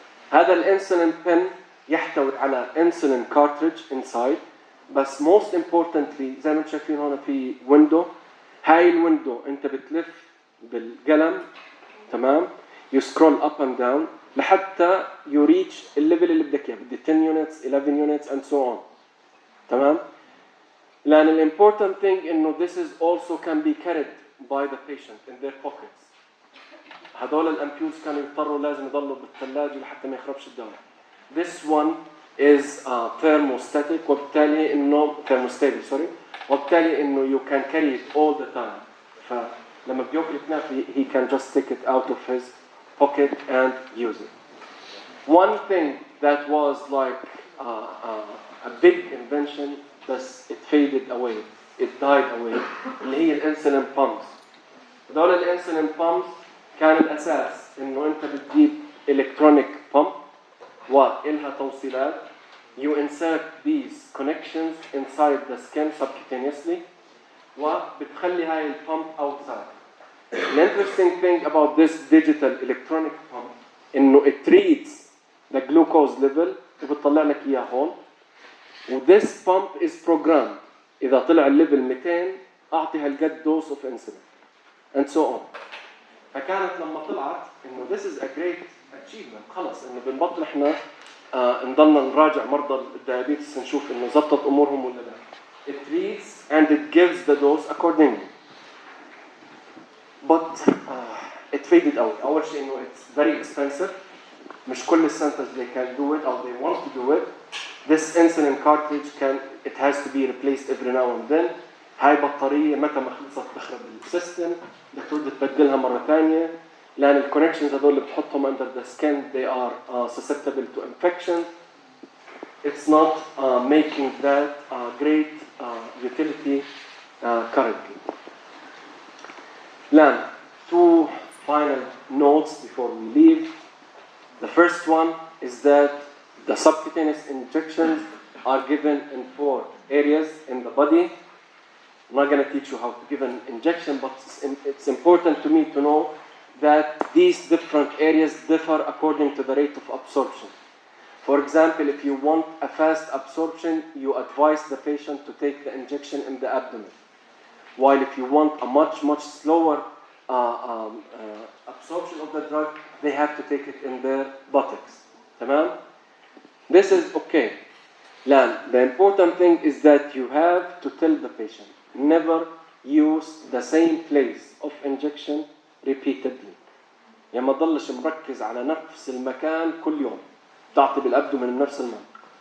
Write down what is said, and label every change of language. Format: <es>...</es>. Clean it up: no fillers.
<ar>هذا الانسولين pen يحتوي على</ar> <en>insulin cartridge inside.</en> <ar>بس</ar> <en>most importantly</en> <ar>زي ما انتم شايفين هون في window. هاي الويندو انت بتلف بالقلم, تمام,</ar> <en>you scroll up and down لحتى you reach</en> <ar>الليفل اللي بدك اياه.</ar> <en>بدي 10 units 11 units and so on.</en> <ar>تمام؟ لأن ال</ar> <en>important thing إنه this is also can be carried by the patient in their pockets.</en> <ar>هدول الأمبيولز كانوا يضطروا لازم يضلوا بالثلاجة لحتى ما يخربش الدواء.</ar> <en>This one is thermostatic</en> <ar>وبالتالي إنه</ar> <en>thermostable sorry وبالتالي إنه you can carry it all the time.</en> <ar>فلما بياكل كناف</ar> <en>he can just take it out of his pocket</en> <ar>and use it.</ar> <en>One thing that was like a big invention but it faded away, it died away</en> <ar>اللي هي الانسولين</ar> <en>pumps.</en> <ar>هذول الانسولين pumps كان الأساس إنه أنت بتجيب</ar> <en>electronic pump</en> <ar>وإلها توصيلات.</ar> <en>You insert these connections inside the skin subcutaneously</en> <ar>وبتخلي هاي البامب</ar> <en>outside. The interesting thing about this digital electronic pump إنه it reads the glucose level</en> <ar>وبتطلع لك إياه هون.</ar> <en>و this pump is programmed.</en> <ar>إذا طلع الليفل 200 أعطي هالقد</ar> <en>dose of insulin and so on.</en> <ar>فكانت لما طلعت إنه</ar> <en>this is a great achievement</en> <ar>خلص إنه بنبطل إحنا نضلنا نراجع مرضى الديابيتس نشوف إنه زبطت أمورهم ولا لا.</ar> <en>It reads and it gives the dose accordingly. But it faded away.</en> <ar>أول شيء إنه</ar> <en>it's very expensive.</en> <ar>مش كل السنترز</ar> <en>they can do it or they want to do it. This insulin cartridge it has to be replaced every now and then.</en> <ar>هاي بطارية متى ما خلصت تخرب السيستم بدك ترد تبدلها مرة ثانية لأن الكونكشنز هذول اللي بتحطهم</ar> <en>under the skin they are susceptible to infection. It's not making that great utility currently. Now, two final notes before we leave. The first one is that the subcutaneous injections are given in 4 areas in the body. I'm not going to teach you how to give an injection, but it's important to me to know that these different areas differ according to the rate of absorption. For example, if you want a fast absorption, you advise the patient to take the injection in the abdomen. While if you want a much slower absorption of the drug, they have to take it in their buttocks. Tamam? This is okay. The important thing is that you have to tell the patient, never use the same place of injection repeatedly.</en> <ar>يعني ما تضلش مركز على نفس المكان كل يوم. تعطي بالأبدومن نفس المنطقة.</ar>